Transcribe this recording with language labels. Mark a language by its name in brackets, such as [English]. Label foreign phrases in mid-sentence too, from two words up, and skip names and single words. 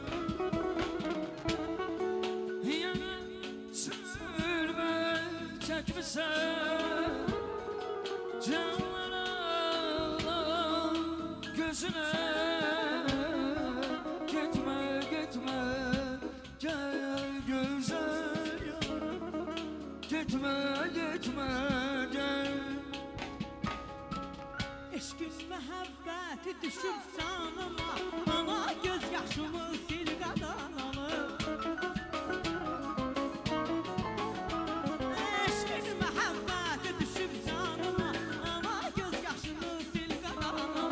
[Turkish] Yayla sürmeyecek misin canlar alan gözüne? Gitme gitme gel güzel yar, gitme gitme gel. [Azerbaijani] Eşkin məhəbbəti düşüb canıma, ana göz yaşımı sil qadanalım. Eşkin məhəbbəti düşüb canıma, ana göz yaşımı sil qadanalım.